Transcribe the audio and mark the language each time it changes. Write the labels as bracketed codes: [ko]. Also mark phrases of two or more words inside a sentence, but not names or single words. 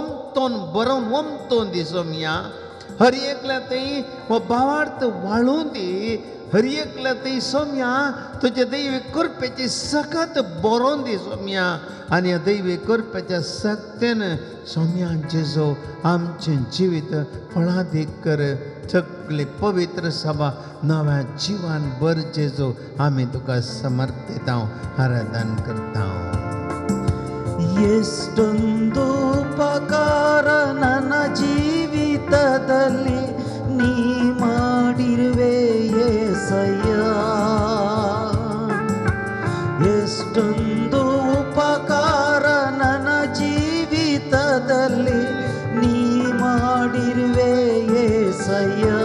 [kok] वमतोन दी सोम्या हर एकल्यातय हो भावार्थ वाळून दी हर एकल्यातय सोम्या तुज्या दैवीक कृपेची सकत बरोवन दी सोम्या आनी ह्या दैवीक कृपेच्या शक्तीन सोम्या जेजो आमचें जिवीत फळादीक कर सगळी पवित्र सभा नव्या जिवान भर जेजो आमी तुका समर्पिता आराधन करता. [kn] ಎಷ್ಟೊಂದು ಉಪಕಾರ ನನ್ನ ಜೀವಿತದಲ್ಲಿ ನೀ ಮಾಡಿರುವೆ యేసయ్ಯ ಎಷ್ಟೊಂದು ಉಪಕಾರ ನನ್ನ ಜೀವಿತದಲ್ಲಿ ನೀ ಮಾಡಿರುವೆ యేసయ్య